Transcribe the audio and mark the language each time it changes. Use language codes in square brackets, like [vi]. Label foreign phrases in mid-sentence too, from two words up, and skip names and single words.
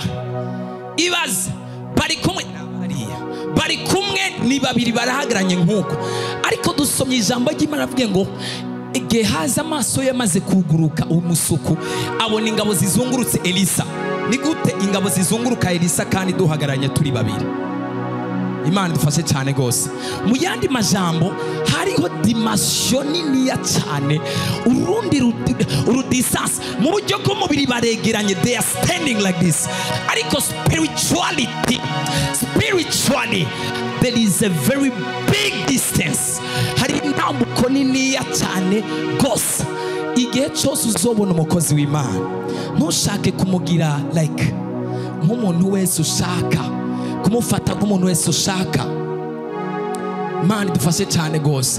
[rn] Ibaze bari kumwe ni babiri barahagaranye nk'uko, ariko dusomye ijambo ry'Imana avuga ngo Gehazi amaso yamaze kuguruka umusuku abona ingabo zizungurutse Elisa. Ni gute ingabo zizunguruka Elisa kandi duhagaranye turi babiri? Imana dufashe cyane gose. Mu yandi majambo hariho dimension nini ya cyane, urundi distance. Mu buryo bw'umubiri baregeranye, [en] they are standing like this, ariko spiritually there is a very big distance. [rn] Hari intambuko nini ya cyane gose. Igihe cyose uzobona umukozi w'Imana, ntushake kumugira like nk'umuntu wese ushaka, kumufata nk'umuntu wese ushaka. Imana dufashe cyane gose.